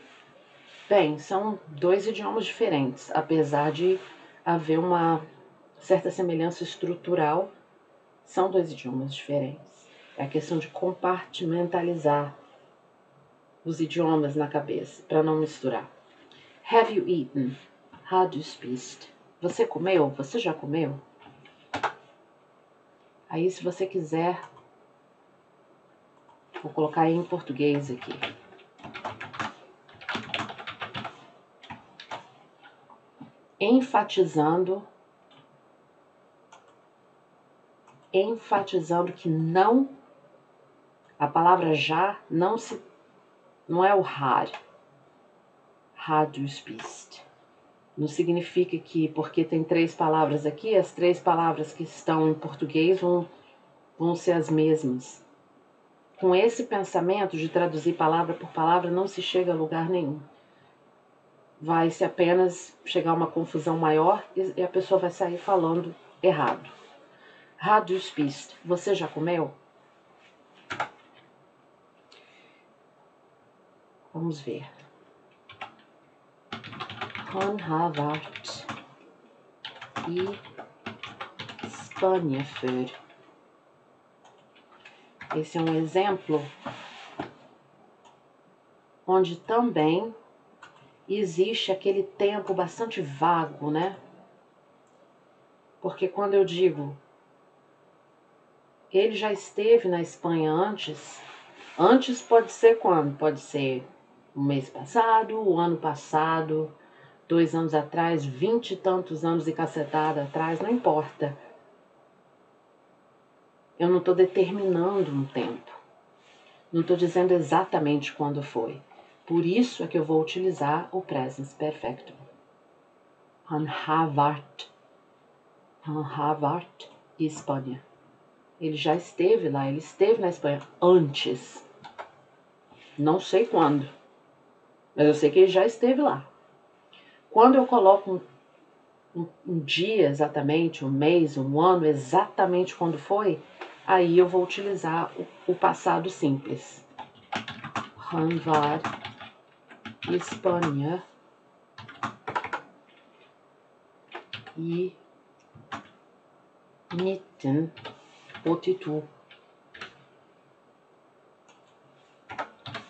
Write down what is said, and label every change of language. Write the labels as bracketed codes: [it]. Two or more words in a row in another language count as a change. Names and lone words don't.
[pt] Bem, são 2 idiomas diferentes, apesar de haver uma certa semelhança estrutural, são 2 idiomas diferentes. É a questão de compartimentalizar os idiomas na cabeça, para não misturar. [en] Have you eaten? [no] Har du spist? [pt] Você comeu? Você já comeu? Aí, se você quiser, vou colocar em português aqui. Enfatizando que não, a palavra já não é o [no] har du spist. [pt] Não significa que, porque tem 3 palavras aqui, as 3 palavras que estão em português vão ser as mesmas. Com esse pensamento de traduzir palavra por palavra, não se chega a lugar nenhum. Vai-se apenas chegar a uma confusão maior e a pessoa vai sair falando errado. [no] Har du spist? [pt] Você já comeu? Vamos ver. [no] Han har vært i Spania før. [pt] Esse é um exemplo onde também existe aquele tempo bastante vago, né? Porque quando eu digo ele já esteve na Espanha antes pode ser quando? Pode ser o mês passado, o ano passado, 2 anos atrás, 20 e tantos anos e cacetada atrás, não importa. Eu não estou determinando um tempo. Não estou dizendo exatamente quando foi. Por isso é que eu vou utilizar o present perfecto. [no] Han har vært i Espanha. [pt] Ele já esteve lá, ele esteve na Espanha antes. Não sei quando, mas eu sei que ele já esteve lá. Quando eu coloco um dia exatamente, um mês, um ano, exatamente quando foi, aí eu vou utilizar o passado simples. [no] Han var i Spania i 1982.